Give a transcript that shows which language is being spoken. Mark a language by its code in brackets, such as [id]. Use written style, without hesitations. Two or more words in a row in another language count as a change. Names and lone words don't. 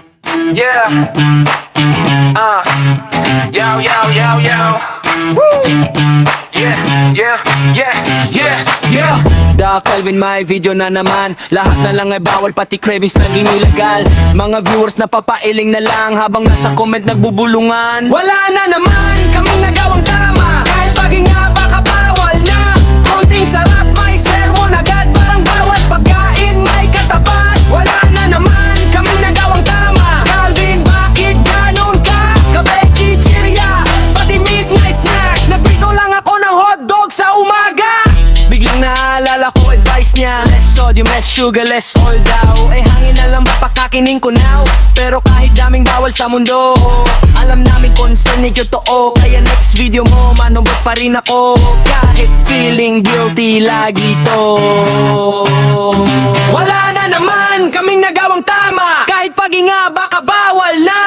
[tl] Yeah. Yo, yo, yo, yo. Woo. Yeah, yeah, yeah, yeah, yeah. Da Calvin, may video na naman. Lahat na lang ay bawal, pati cravings naging illegal. Mga viewers na papailing na lang habang nasa comment nagbubulungan. Wala na naman kaming nagawang tama, kahit paghinga baka bawal na. Konting sarap, may sermon agad, parang bawat pagkain may katapat. Wala na naman kaming nagawang tama. Calvin, bakit ganon ka? Kape, chichirya, pati [en] midnight snack. [tl] Nagprito lang ako ng hotdog sa umaga. Biglang naalala ko advice niya, [en] less sodium, less sugar, less oil daw. [tl] Eh hangin na lang ba pakakining ko now? Pero kahit daming bawal sa mundo, alam namin concern ni totoo. Kaya [en] next video [tl] mo, manumbot pa rin ako. Kahit feeling guilty lagi to. Wala na naman kaming nagawang tama, kahit paghinga baka bawal na.